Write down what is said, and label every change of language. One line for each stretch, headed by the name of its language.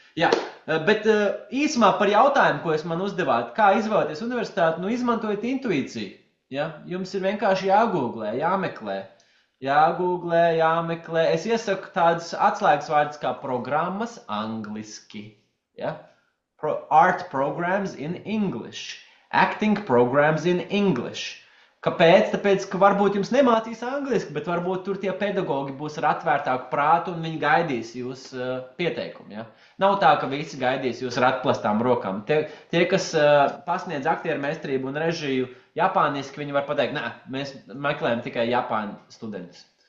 Latvian: Jā, bet īsumā par jautājumu, ko es man uzdevāt, kā izvēlēties universitāti, izmantojiet intuīciju. Ja? Jums ir vienkārši jāgooglē, jāmeklē. jāgooglē, jāmeklē. Es iesaku tādas atslēgas vārdus kā programmas angliski. Ja?
English: Art programs in English. Acting programs in English.
Latvian: Kāpēc? Tāpēc, ka varbūt jums nemācīs angliski, bet varbūt tur tie pedagogi būs ar atvērtāku prātu un viņi gaidīs jūs pieteikumu. Ja? Nav tā, ka visi gaidīs jūs ar atplastām rokām. Tie kas pasniedz aktieru meistarību un režiju japāniski, viņi var pateikt, nē, mēs meklējam tikai Japāņu studentus.